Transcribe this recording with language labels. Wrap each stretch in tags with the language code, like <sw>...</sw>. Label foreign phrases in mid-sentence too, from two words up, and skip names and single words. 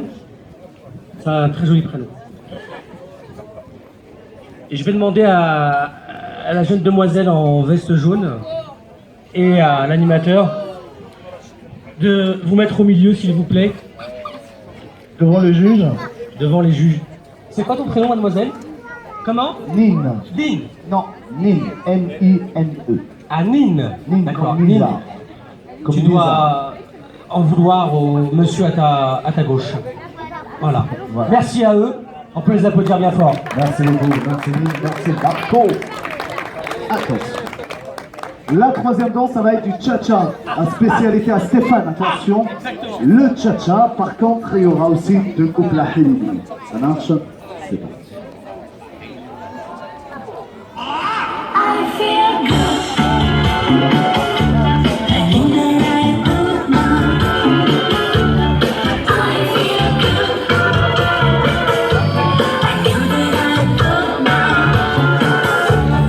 <fr>C'est un très joli prénom. Et je vais demander à la jeune demoiselle en veste jaune et à l'animateur de vous mettre au milieu, s'il vous plaît, Devant le juge, devant les juges. C'est quoi ton prénom, mademoiselle? Comment? Nine. Nine. Non, Nine. N-I-N-E. Ah, Nine. Nine, D'accord, comme Nine. Lisa. Comme Tu Lisa. dois en vouloir au monsieur à ta gauche. Voilà. Voilà. Merci à eux. On peut les applaudir bien fort. Merci beaucoup, merci Nine, merci Marco. Attention. La troisième danse, ça va être du cha-cha, à spécialité à Stéphane, attention. Le cha-cha, par contre, il y aura aussi deux couples à éliminer. Ça marche? C'est parti.</fr> <en>I feel good. I know that I'm good now. I feel good. I know that I'm good now.</en>